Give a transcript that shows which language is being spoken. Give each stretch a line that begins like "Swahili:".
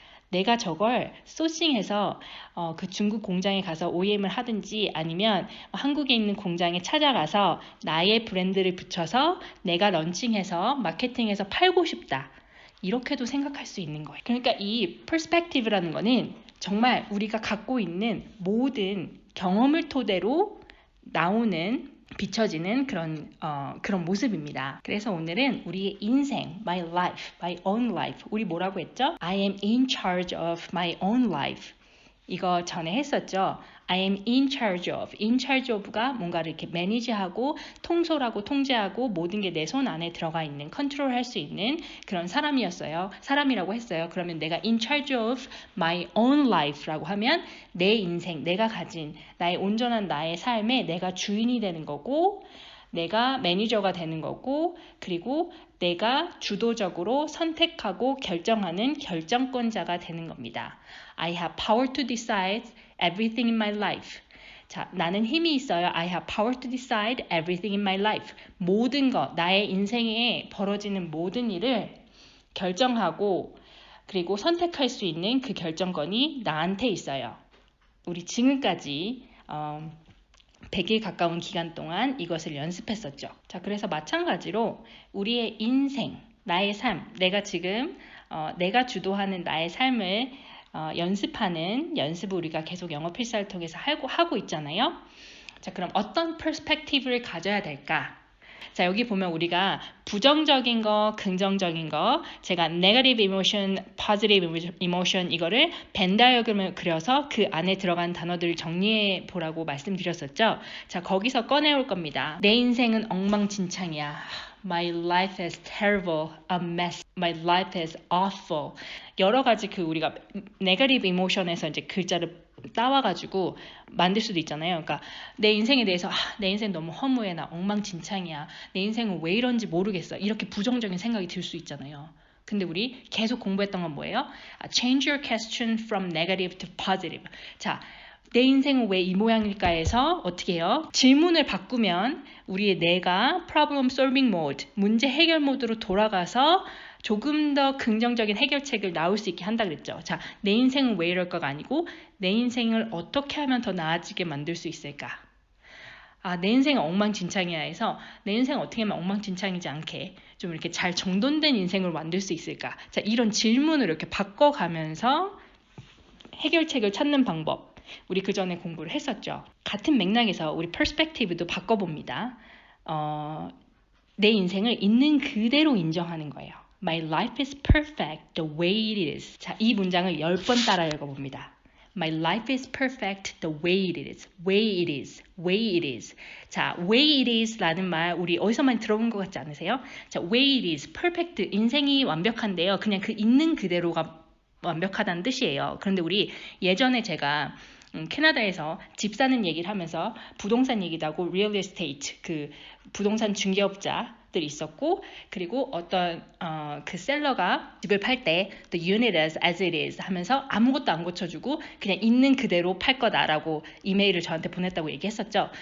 Korean: 내가 저걸 소싱해서 그 중국 공장에 가서 OEM을 하든지 아니면 한국에 있는 공장에 찾아가서 나의 브랜드를 붙여서 내가 런칭해서 마케팅해서 팔고 싶다. 이렇게도 생각할 수 있는 거예요. 그러니까 이 perspective라는 거는 정말 우리가 갖고 있는 모든 경험을 토대로 나오는 비춰지는 그런 모습입니다. 그래서 오늘은 우리의 인생,
English: my life, my own life.
Korean: 우리 뭐라고 했죠?
English: I am in charge of my own life.
Korean: 이거 전에 했었죠.
English: I am in charge of.
Korean: in charge of가 뭔가를 이렇게 매니지하고 통솔하고 통제하고 모든 게 내 손 안에 들어가 있는, 컨트롤할 수 있는 그런 사람이라고 했어요. 그러면 내가
English: in charge of my own life
Korean: 라고 하면 내 인생, 내가 가진 나의 온전한 나의 삶에 내가 주인이 되는 거고 내가 매니저가 되는 거고 그리고 내가 주도적으로 선택하고 결정하는 결정권자가 되는 겁니다.
English: I have power to decide everything in my life.
Korean: 자, 나는 힘이 있어요.
English: I have power to decide everything in my life.
Korean: 모든 것, 나의 인생에 벌어지는 모든 일을 결정하고 그리고 선택할 수 있는 그 결정권이 나한테 있어요. 우리 지금까지 100일 가까운 기간 동안 이것을 연습했었죠. 자, 그래서 마찬가지로 우리의 인생, 나의 삶, 내가 지금 내가 주도하는 나의 삶을 연습하는 연습을 우리가 계속 영어 필사를 통해서 하고 있잖아요. 자, 그럼 어떤 perspective를 가져야 될까? 자, 여기 보면 우리가 부정적인 거, 긍정적인 거, 제가
English: negative emotion, positive emotion
Korean: 이거를 벤 다이어그램을 그려서 그 안에 들어간 단어들을 정리해 보라고 말씀드렸었죠. 자, 거기서 꺼내올 겁니다. 내 인생은 엉망진창이야.
English: My life is terrible, a mess. My life is awful.
Korean: 여러 가지 우리가 negative emotion에서 이제 글자를 따와가지고 만들 수도 있잖아요. 그러니까 내 인생에 대해서 내 인생 너무 허무해, 나 엉망진창이야, 내 인생은 왜 이런지 모르겠어, 이렇게 부정적인 생각이 들 수 있잖아요. 근데 우리 계속 공부했던 건 뭐예요?
English: Change your question from negative to positive. 자,
Korean: 내 인생은 왜 이 모양일까에서 어떻게 해요? 질문을 바꾸면 우리의 뇌가
English: problem solving mode,
Korean: 문제 해결 모드로 돌아가서 조금 더 긍정적인 해결책을 나올 수 있게 한다 그랬죠. 자, 내 인생은 왜 이럴까가 아니고 내 인생을 어떻게 하면 더 나아지게 만들 수 있을까? 내 인생은 엉망진창이야 해서 내 인생 어떻게 하면 엉망진창이지 않게 좀 이렇게 잘 정돈된 인생을 만들 수 있을까? 자, 이런 질문을 이렇게 바꿔가면서 해결책을 찾는 방법. 우리 그 전에 공부를 했었죠. 같은 맥락에서 우리 퍼스펙티브도 바꿔봅니다. 내 인생을 있는 그대로 인정하는 거예요.
English: My life is perfect the way it is.
Korean: 자, 이 문장을 10번 따라 읽어봅니다.
English: My life is perfect the way it is. Way it is. Way it is.
Korean: 자,
English: way it is
Korean: 라는 말 우리 어디서 많이 들어본 것 같지 않으세요?
English: 자, way it is. perfect.
Korean: 인생이 완벽한데요. 그냥 그 있는 그대로가 완벽하다는 뜻이에요. 그런데 우리 예전에 제가 캐나다에서 집 사는 얘기를 하면서 부동산 얘기도 하고 real estate 그 부동산 중개업자들이 있었고 그리고 어떤 그 셀러가 집을 팔 때
English: the unit as it is
Korean: 하면서 아무것도 안 고쳐주고 그냥 있는 그대로 팔 거다라고 이메일을 저한테 보냈다고 얘기했었죠.